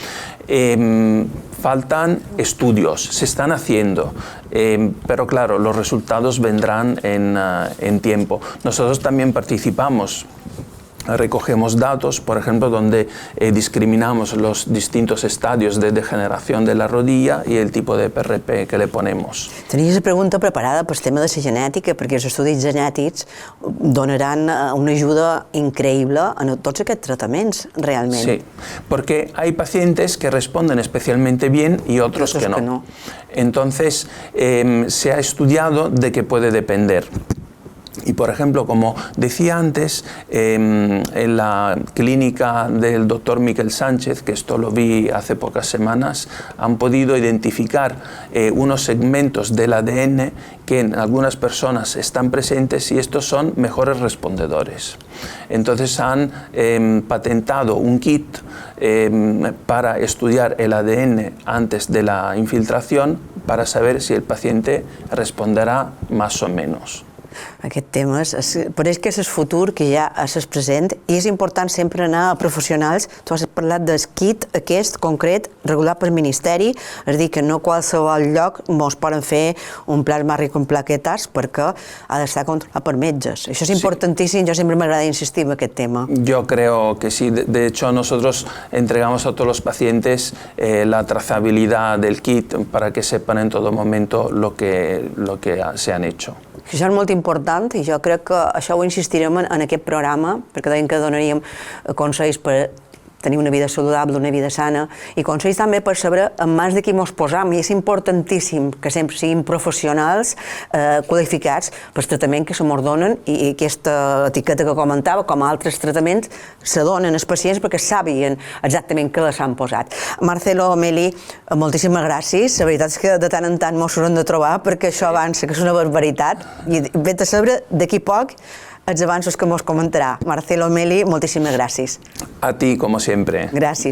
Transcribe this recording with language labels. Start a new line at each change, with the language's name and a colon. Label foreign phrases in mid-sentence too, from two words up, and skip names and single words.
Spanish: Faltan estudios, se están haciendo, pero claro, los resultados vendrán en tiempo. Nosotros también participamos, recogemos datos, por ejemplo, donde discriminamos los distintos estadios de degeneración de la rodilla y el tipo de PRP que le ponemos.
Catalan: Tenies la pregunta preparada pel tema de la genètica, perquè els estudis genètics donaran una ajuda increïble en tots aquests tractaments, realment.
Spanish: Sí, porque hay pacientes que responden especialmente bien y otros que no. Entonces, se ha estudiado de qué puede depender. Y por ejemplo, como decía antes, en la clínica del doctor Miquel Sánchez, que esto lo vi hace pocas semanas, han podido identificar unos segmentos del ADN que en algunas personas están presentes y estos son mejores respondedores. Entonces han patentado un kit para estudiar el ADN antes de la infiltración para saber si el paciente responderá más o menos.
Catalan: Aquest tema pareix que és el futur, que ja és el present, i és important sempre anar a professionals. Tu has parlat del kit aquest concret, regulat pel Ministeri, és a dir, que no a qualsevol lloc ens poden fer un plasma ric en plaquetes perquè ha d'estar controlat per metges. Això és importantíssim, jo sempre m'agrada insistir en aquest tema.
Spanish: Yo creo que sí, de hecho nosotros entregamos a todos los pacientes la trazabilidad del kit para que sepan en todo momento lo que se han hecho.
Catalan: Això és molt important i jo crec que això ho insistirem en aquest programa, perquè deien que donaríem consells per tenir una vida saludable, una vida sana, i consells també per saber en mans de qui ens posam. I és importantíssim que sempre siguin professionals qualificats pel tractament que se mos donen, i aquesta etiqueta que comentava, com a altres tractaments, se donen als pacients perquè sabien exactament què s'han posat. Marcelo, Meli, moltíssimes gràcies. La veritat és que de tant en tant mos haurem de trobar perquè això avança, que és una barbaritat. I vet a saber, d'aquí poc els avanços que ens comentarà. Marcelo Meli, moltíssimes gràcies.
Spanish: A ti, como siempre.
Catalan: Gràcies.